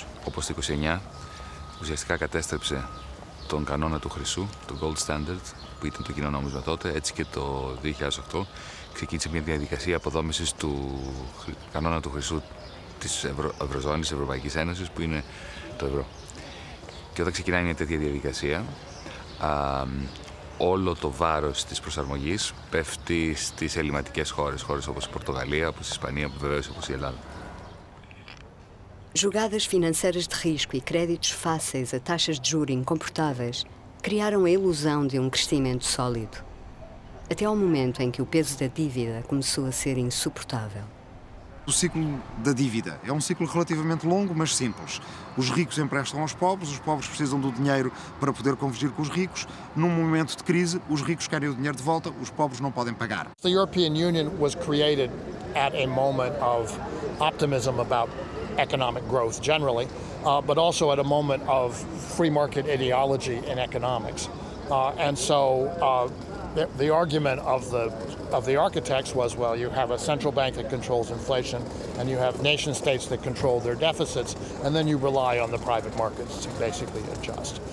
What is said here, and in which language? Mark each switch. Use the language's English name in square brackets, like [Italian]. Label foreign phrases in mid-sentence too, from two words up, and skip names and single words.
[Greek] Όπως το 1929 ουσιαστικά κατέστρεψε τον κανόνα του χρυσού, το [English] gold standard, [Greek] που ήταν το κοινό νόμισμα τότε, έτσι και το 2008 ξεκίνησε μια διαδικασία αποδόμησης του κανόνα του χρυσού της Ευρωζώνης, της Ευρωπαϊκής Ένωσης, που είναι το ευρώ. Και όταν ξεκινάει μια τέτοια διαδικασία, όλο το βάρος της προσαρμογής πέφτει στις ελληματικές χώρες όπως η Πορτογαλία, όπως η Ισπανία, βεβαίως όπως η Ελλάδα. [Portuguese] Jogadas financeiras de risco e créditos fáceis a taxas de juros incomportáveis criaram a ilusão de um crescimento sólido, até ao momento em que o peso da dívida começou a ser insuportável. O ciclo da dívida é um ciclo relativamente longo, mas simples. Os ricos emprestam aos pobres, os pobres precisam do dinheiro para poder convergir com os ricos. Num momento de crise, os ricos querem o dinheiro de volta, os pobres não podem pagar. [English] The European Union was created at a moment of optimism about economic growth generally, but also at a moment of free market ideology in economics. And so the argument of the architects was, well, you have a central bank that controls inflation, and you have nation states that control their deficits, and then you rely on the private markets to basically adjust.